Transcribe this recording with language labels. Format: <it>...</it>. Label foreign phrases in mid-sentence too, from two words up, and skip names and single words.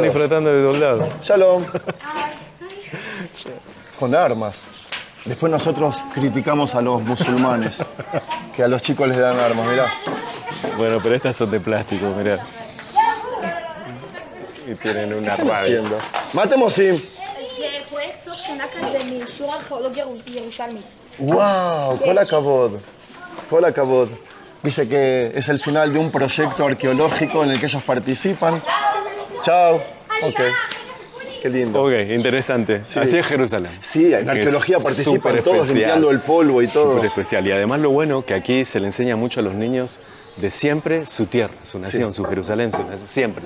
<es>Están disfrazando de soldados. Shalom. Con armas. Después nosotros criticamos a los musulmanes, que a los chicos les dan armas, mirá. Bueno, pero estas son de plástico, mirá. Y tienen una ¿Qué están rabia. haciendo? Matemosim.</es> <he>זה פרויקט שנה כזה משיעור ארכיאולוגיה ירושלמית. ¡Wow! כל הכבוד.</he> <es>Dice que es el final de un proyecto arqueológico en el que ellos participan. Chao. Ok. Qué lindo. Ok, interesante. Sí. Así es Jerusalén. Sí, en Que arqueología es participan súper todos especial. limpiando el polvo y todo. Súper especial. Y además lo bueno que aquí se le enseña mucho a los niños de siempre su tierra, su nación, su Jerusalén, siempre.</es>